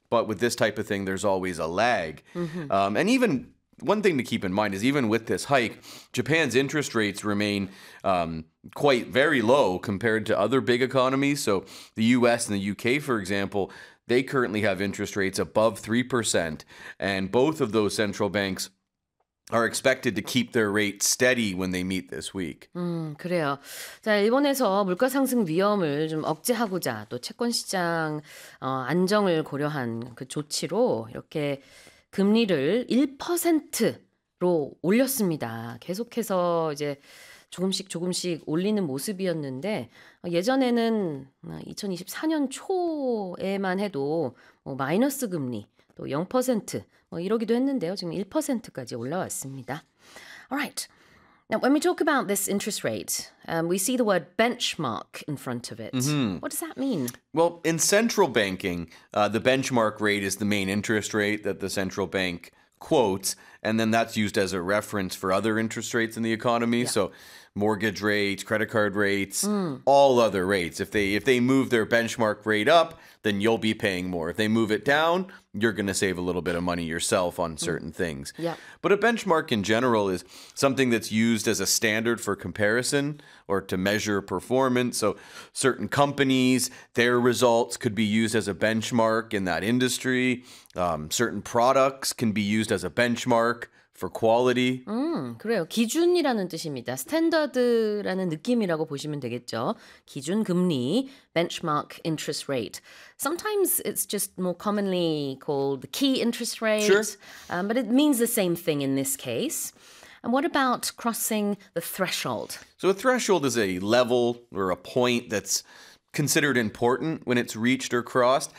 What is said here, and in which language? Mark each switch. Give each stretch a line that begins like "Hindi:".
English: But with this type of thing, there's always a lag. Mm-hmm. And even one thing to keep in mind is even with this hike, Japan's interest rates remain quite very low compared to other big economies. So the US and the UK, for example, they currently have interest rates above 3%. And both of those central banks are expected to keep their rate steady when they meet this week.
Korean: 그래요. 자, 일본에서 물가 상승 위험을 좀 억제하고자 또 채권 시장 안정을 고려한 그 조치로 이렇게 금리를 1%로 올렸습니다. 계속해서 이제 조금씩 올리는 모습이었는데 예전에는 2024년 초에만 해도 뭐 마이너스 금리 또 0% 뭐 이러기도 했는데요. 지금 1%까지 올라왔습니다.
English: All right. Now, when we talk about this interest rate, we see the word benchmark in front of it. Mm-hmm. What does that mean? Well, in central banking, the benchmark rate is the main interest rate that the central bank quotes, and then that's used as a reference for other interest rates in the economy. Yeah. So mortgage rates, credit card rates, all other rates. If they move their benchmark rate up, then you'll be paying more. If they move it down, you're going to save a little bit of money yourself on certain things. Yeah. But a benchmark in general is something that's used as a standard for comparison or to measure performance. So certain companies, their results could be used as a benchmark in that industry. Certain products can be used as a benchmark for quality.
Korean: 그래요. 기준이라는 뜻입니다. 스탠더드라는 느낌이라고 보시면 되겠죠. 기준 금리,
English: benchmark interest rate. Sometimes it's just more commonly called the key interest rate. Sure. But it means the same thing in this case. And what about crossing the threshold? So a threshold is a level or a point that's considered important when it's reached or crossed.